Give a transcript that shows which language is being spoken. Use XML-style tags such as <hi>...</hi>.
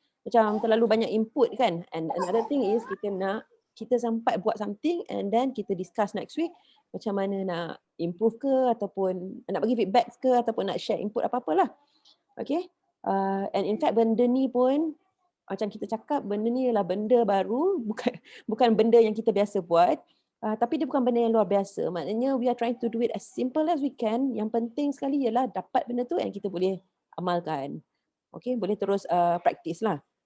<ms>Macam terlalu banyak input kan.</ms> <en>And another thing is</en> <ms>kita sempat buat something</ms> <en>and then</en> <ms>kita discuss next week macam mana nak improve ke ataupun nak bagi feedback ke ataupun nak share input apa-apalah. Okay.</ms> <en>And in fact</en> <ms>benda ni pun macam kita cakap, benda ni adalah benda baru, bukan benda yang kita biasa buat, tapi dia bukan benda yang luar biasa.</ms> <en>Maknanya we are trying to do it as simple as we can.</en> <ms>Yang penting sekali ialah dapat benda tu yang kita boleh amalkan. Okay, boleh terus practice lah.</ms>